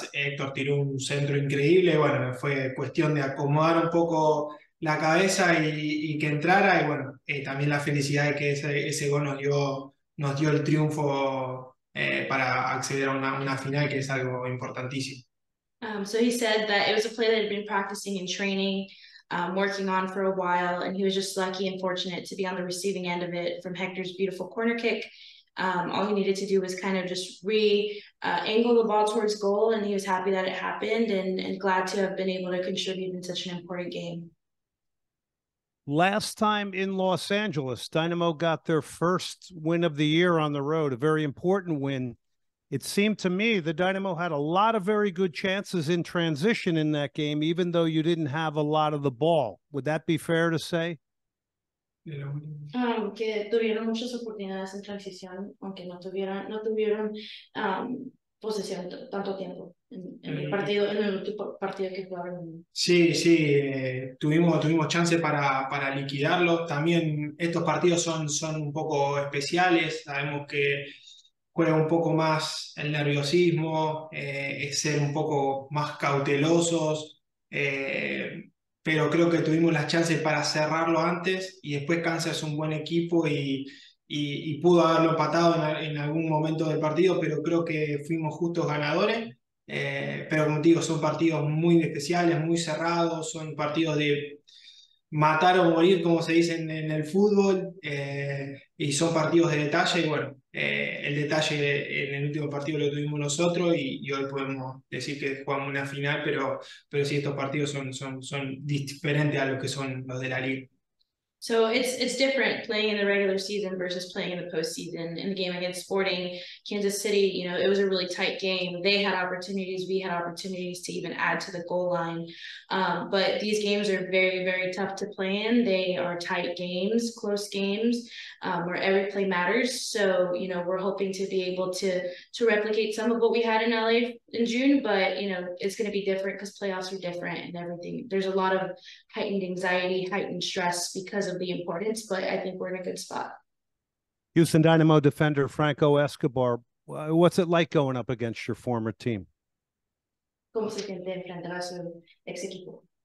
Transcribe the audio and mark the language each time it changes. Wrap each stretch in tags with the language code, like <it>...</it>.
<es>Héctor tiró un centro increíble y bueno, fue cuestión de acomodar un poco la cabeza y que entrara y bueno, también la felicidad de que ese gol nos dio el triunfo para acceder a una final que es algo importantísimo.</es> <en>So he said that it was a play that had been practicing and training, working on for a while, and he was just lucky and fortunate to be on the receiving end of it from Hector's beautiful corner kick. All he needed to do was kind of just angle the ball towards goal, and he was happy that it happened and glad to have been able to contribute in such an important game. Last time in Los Angeles, Dynamo got their first win of the year on the road, a very important win. It seemed to me the Dynamo had a lot of very good chances in transition in that game, even though you didn't have a lot of the ball. Would that be fair to say?</en> <es>Que tuvieron muchas oportunidades en transición, aunque no tuvieron posesión tanto tiempo en el partido, en el último partido que jugaron. Sí, tuvimos chance para liquidarlo. También estos partidos son un poco especiales. Sabemos que juega un poco más el nerviosismo, es ser un poco más cautelosos, pero creo que tuvimos las chances para cerrarlo antes y después Kansas es un buen equipo y pudo haberlo empatado en algún momento del partido, pero creo que fuimos justos ganadores. Pero como te digo, son partidos muy especiales, muy cerrados, son partidos de matar o morir, como se dice en el fútbol, y son partidos de detalle, y bueno, el detalle en el último partido lo tuvimos nosotros y hoy podemos decir que jugamos una final, pero sí, estos partidos son diferentes a lo que son los de la liga.</es> <en>So it's different playing in the regular season versus playing in the postseason. In the game against Sporting Kansas City, it was a really tight game. They had opportunities, we had opportunities to even add to the goal line. But these games are very, very tough to play in. They are tight games, close games, where every play matters. So, we're hoping to be able to replicate some of what we had in LA in June, but, it's going to be different because playoffs are different and everything. There's a lot of heightened anxiety, heightened stress because of the importance, but I think we're in a good spot. Houston Dynamo defender Franco Escobar, what's it like going up against your former team?</en> <es>¿Cómo se siente enfrentar a su ex equipo?</es>